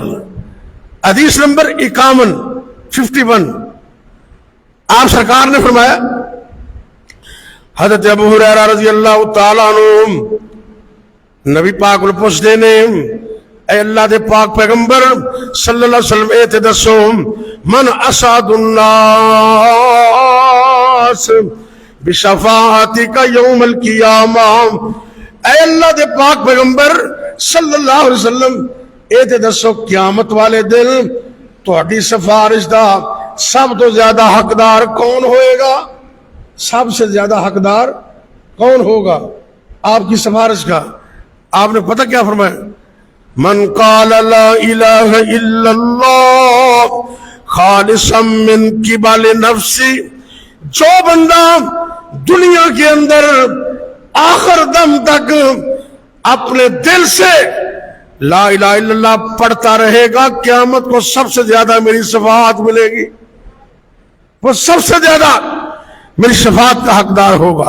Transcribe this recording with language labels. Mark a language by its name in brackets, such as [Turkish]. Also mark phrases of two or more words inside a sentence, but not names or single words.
[Punjabi] حدیث نمبر 51 آپ سرکار نے فرمایا حضرت ابو ہریرہ [Arabic] رضی اللہ تعالیٰ عنہ [Punjabi] نبی پاک کو پوچھ دینے اے اللہ دے پاک پیغمبر [Arabic] صلی اللہ علیہ وسلم [Punjabi] اے تے دسو [Arabic] من اسعد الناس بشفاعتک یوم القیامہ، [Punjabi] اے اللہ دے پاک پیغمبر [Arabic] صلی اللہ علیہ وسلم [Punjabi] اے تے دسو قیامت والے دن تہاڈی سفارش دا سب تو زیادہ حقدار کون ہوئے گا؟ [Urdu] سب سے زیادہ حقدار کون ہوگا آپ کی سفارش کا؟ آپ نے پتہ کیا فرمایا؟ [Arabic] من قال لا الہ الا اللہ خالصا من قبل نفسی، [Urdu] جو بندہ دنیا کے اندر آخر دم تک اپنے دل سے [Arabic] لا الہ الا اللہ [Urdu] پڑھتا رہے گا، قیامت کو سب سے زیادہ میری شفاعت ملے گی، وہ سب سے زیادہ میری شفاعت کا حقدار ہوگا۔